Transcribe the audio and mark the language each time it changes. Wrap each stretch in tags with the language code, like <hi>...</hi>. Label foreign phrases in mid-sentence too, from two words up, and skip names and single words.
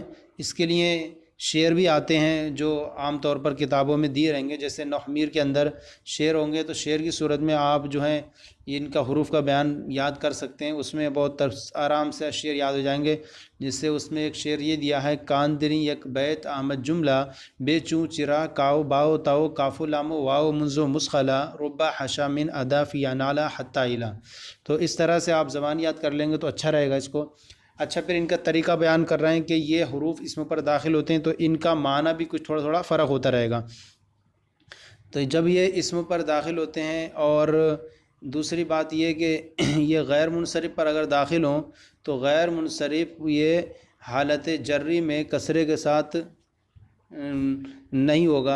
<ur>اس کے لیے شعر بھی آتے ہیں جو عام طور پر کتابوں میں دیے رہیں گے، جیسے نحمیر کے اندر شعر ہوں گے تو شعر کی صورت میں آپ جو ہیں ان کا حروف کا بیان یاد کر سکتے ہیں، اس میں بہت آرام سے شعر یاد ہو جائیں گے۔ جس سے اس میں ایک شعر یہ دیا ہے،</ur> <fa>کاندری یک بیت آمد جملہ، بے چوں چرا کاؤ باؤ تاؤ کافو لامو واؤ منزو مسخلا ربا حشا من ادا فی نالا حتی الا۔</fa> <ur>تو اس طرح سے آپ زبان یاد کر لیں گے تو اچھا رہے گا اس کو۔ اچھا، پھر ان کا طریقہ بیان کر رہے ہیں کہ یہ حروف اسم پر داخل ہوتے ہیں تو ان کا معنی بھی کچھ تھوڑا تھوڑا فرق ہوتا رہے گا۔ تو جب یہ اسم پر داخل ہوتے ہیں، اور دوسری بات یہ کہ یہ غیر منصرف پر اگر داخل ہوں تو غیر منصرف یہ حالت جری میں کسرے کے ساتھ نہیں ہوگا۔</ur>